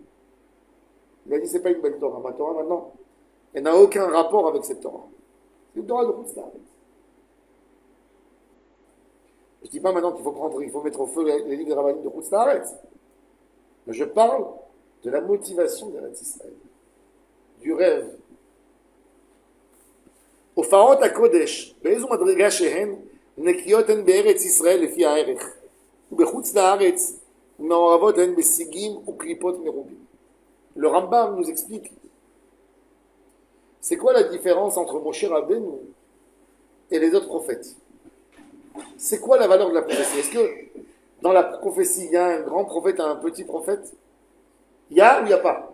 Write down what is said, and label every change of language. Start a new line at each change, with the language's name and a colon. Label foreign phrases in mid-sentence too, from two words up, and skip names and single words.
French: Il a dit, c'est pas une belle Torah. Ma Torah, maintenant, elle n'a aucun rapport avec cette Torah. C'est une Torah de Chutz La'aretz. Je ne dis pas maintenant qu'il faut mettre au feu les livres des rabbinim de Chutz La'aretz. Mais je parle de la motivation d'Eretz Israël, du rêve.
Hebrew: הופעות הקודש, באיזו מדרגה שהן, נקיות הן בארץ ישראל לפי הערך, ובחוץ לארץ, מעורבות הן בשיגים וקליפות מרובים.
French: Le Rambam nous explique, c'est quoi la différence entre Moshe Rabbeinu et les autres prophètes? C'est quoi la valeur de la prophétie? Est-ce que dans la prophétie, il y a un grand prophète et un petit prophète? Il y a ou il n'y a pas?